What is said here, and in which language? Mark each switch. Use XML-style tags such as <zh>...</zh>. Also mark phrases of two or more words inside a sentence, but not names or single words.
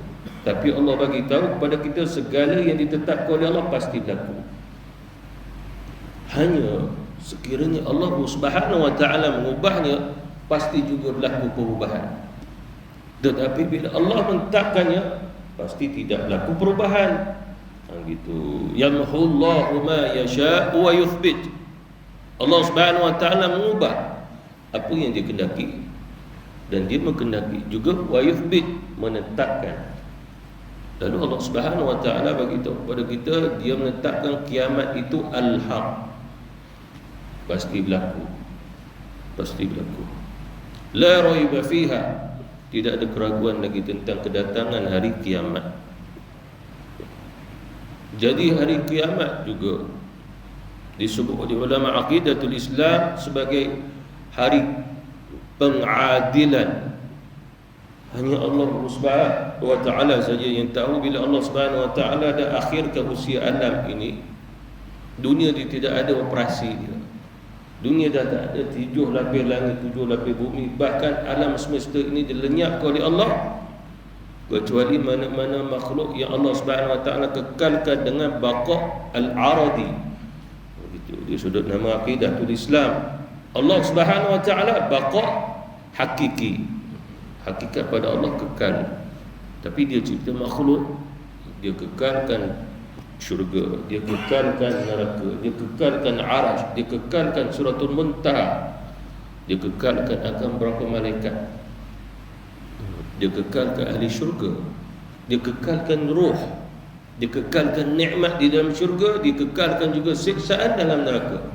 <ms>Tapi Allah bagi tahu kepada kita segala yang ditetapkan oleh Allah pasti berlaku. Hanya sekiranya Allah</ms> <ar>سبحانه وتعالى</ar> <ms>mengubahnya, pasti juga berlaku perubahan. Tetapi bila Allah menetapkannya, pasti tidak berlaku perubahan. Gitu.</ms> <ar>يمحو الله ما يشاء ويثبت.</ar> <ms>Allah</ms> <ar>سبحانه وتعالى</ar> <ms>mengubah apa yang dia kehendaki, dan dia mengkehendaki juga</ms> <ar>ويثبت,</ar> <ms>menetapkan. Lalu Allah</ms> <ar>سبحانه وتعالى</ar> <ms>bagi tahu kepada kita, dia menetapkan kiamat itu al-haq, pasti berlaku, pasti berlaku.</ms> <ar>لا ريب فيها,</ar> <ms>tidak ada keraguan lagi tentang kedatangan hari kiamat. Jadi hari kiamat juga disebut oleh ulama</ms> <ar>عقيدة الإسلام</ar> <ms>sebagai hari pengadilan. Hanya Allah</ms> <ar>سبحانه وتعالى</ar> <ms>saja yang tahu bila Allah</ms> <ar>سبحانه وتعالى</ar> <ms>dah akhirkan usia alam ini. Dunia dia tidak ada operasi dia. Dunia dah tak ada 7 lapis langit, 7 lapis bumi. Bahkan alam semesta ini dilenyapkan oleh Allah, kecuali mana-mana makhluk yang Allah</ms> <ar>سبحانه وتعالى</ar> <ms>kekalkan dengan</ms> <ar>بقاء العرضي.</ar> <ms>Begitu dia sudut nama</ms> <ar>عقيدة الإسلام.</ar> <ms>Allah</ms> <ar>سبحانه وتعالى بقاء حقيقي.</ar> <ms>Hakikat pada Allah kekal. Tapi dia cipta makhluk, dia kekalkan syurga, dia kekalkan neraka, dia kekalkan arash, dia kekalkan</ms> <ar>سورة المنتهى,</ar> <ms>dia kekalkan akan berapa malaikat, dia kekalkan ahli syurga, dia kekalkan ruh, dia kekalkan nikmat di dalam syurga, dia kekalkan juga siksaan dalam neraka.</ms>